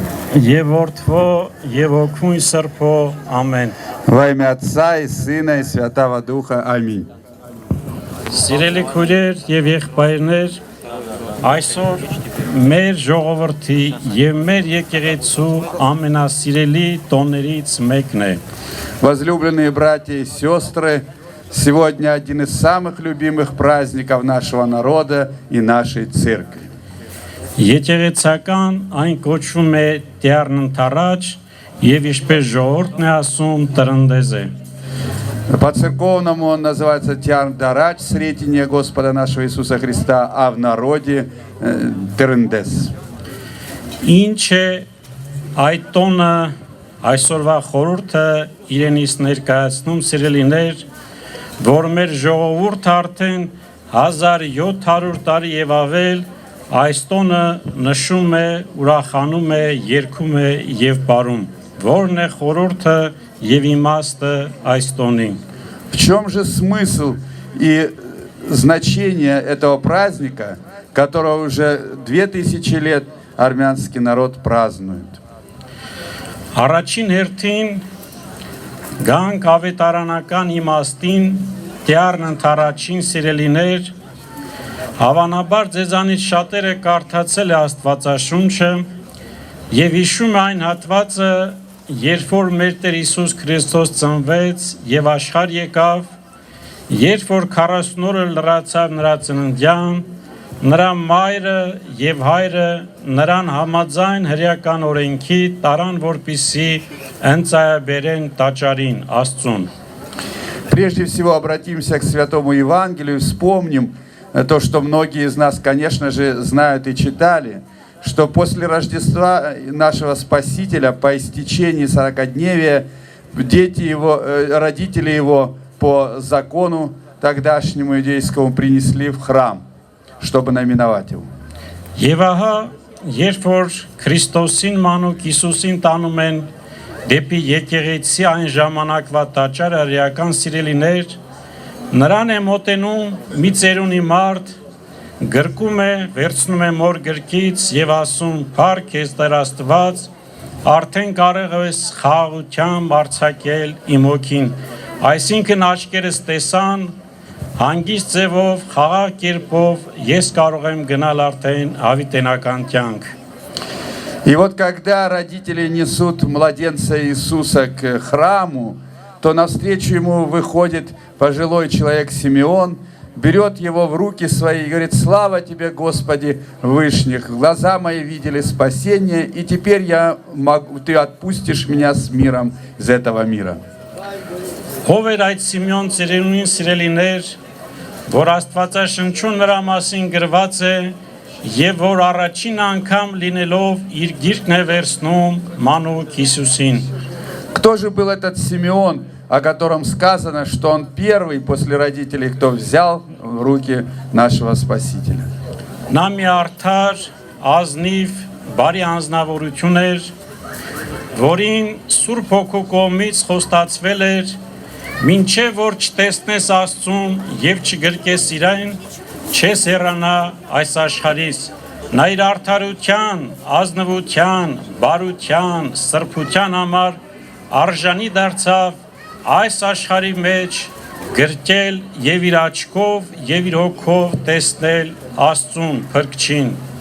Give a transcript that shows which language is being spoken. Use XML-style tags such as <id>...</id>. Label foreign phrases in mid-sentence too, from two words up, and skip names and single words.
<hy>Եվ որդվո եւ օգուն սրբո ամեն</hy> <ru>Во имя Отца и Сына и Святого Духа. Аминь.</ru> <hy>Սիրելի քույրեր եւ եղբայրներ, այսօր մեր ժողովրդի եւ մեր եկեղեցու ամենասիրելի տոներից մեկն է։</hy> <ru>Возлюбленные братья и сестры, сегодня один из самых любимых праздников нашего народа и нашей церкви.</ru> <hy>Եկեղեցական այն կոչվում է Տիառնընթարաջ եւ ինչպես ժողովուրդն է ասում տրնդեզ է։</hy> <ru>По-церковному он называется Тиарн-Дарач, Сретение Господа нашего Иисуса Христа, а в народе Терендес.</ru> <hy>Ինչ է այդ տոնը այսօրվա խորհուրդը իրենից ներկայացնում սիրելիներ, որ մեր ժողովուրդը արդեն 1700 տարի եւ ավել այս տոնը նշում է, ուրախանում է, երգում է եւ բարում։ Որն է խորհուրդը եւ իմաստը այս տոնին։</hy> <ru>В чем же смысл и значение этого праздника, которого уже 2000 лет армянский народ празднует?</ru> <hy>Առաջին հերթին գանք ավետարանական իմաստին Տիառնընթարաչին սիրելիներ, հավանաբար ձեզանից շատերը կարդացել է Աստվածաշունչը եւ հիշում է այն հատվածը, երբ որ մեր Տեր Հիսուս Քրիստոս ծնվեց եւ աշխարհ եկավ, երբ որ 40 օրը լրացավ նրա ծննդյան, նրա մայրը եւ հայրը նրան համաձայն հրեական օրենքի տարան, որպիսի ընծայաբերեն տաճարին Աստծուն։</hy> <ru>Прежде всего обратимся к Святому Евангелию, вспомним то, что многие из нас, конечно же, знают и читали, что после Рождества нашего Спасителя, по истечении 40-дневия, дети его, родители его по закону тогдашнему иудейскому принесли в храм, чтобы наименовать его.</ru> <hy>Եվ ահա, երբ որ Քրիստոսին մանուկ Հիսուսին տանում են դեպի եկեղեցի այն ժամանակվա տաճարը հրեական սիրելիներ, նրան է մոտենում մի ծերունի մարդ, գրկում է, վերցնում է մոր գրկից եւ ասում. «Փառք քեզ Տեր Աստված, արդեն կարող ես խաղաղությամբ արձակել իմ հոգին»։ Այսինքն աչքերս տեսան, հանգիստ ձևով, խաղաղ կերպով ես կարող եմ գնալ արդեն հավիտենական կյանք։</hy> <ru>И вот когда родители несут младенца Иисуса к храму, то навстречу ему выходит пожилой человек Симеон, берет его в руки свои и говорит: «Слава тебе, Господи Вышних! Глаза мои видели спасение, и теперь ты отпустишь меня с миром из этого мира».</ru> <hy>Ով էր այդ Սիմեոն ծերունին սիրելիներ, որ Աստվածաշնչում նրա մասին գրված է եւ որ առաջին անգամ լինելով իր գիրկն է վերցնում մանուկ Հիսուսին։</hy> <ru>Кто же был этот Симеон, о котором сказано, что он первый после родителей, кто взял в руки нашего Спасителя?</ru> <hy>Նա մի արդար, ազնիվ, բարի անձնավորություն էր, որին Սուրբ Հոգու կողմից խոստացվել էր, մինչև որ չտեսնես Աստծուն եւ չգրկես իրեն, չես հեռանա այս աշխարհից։ Նա իր արդարության, ազնվության, բարության, սրբության համար արժանի դարձավ այս աշխարհի մեջ գրկել եւ իր աչքով եւ իր հոգով տեսնել Աստծուն Փրկչին։</hy>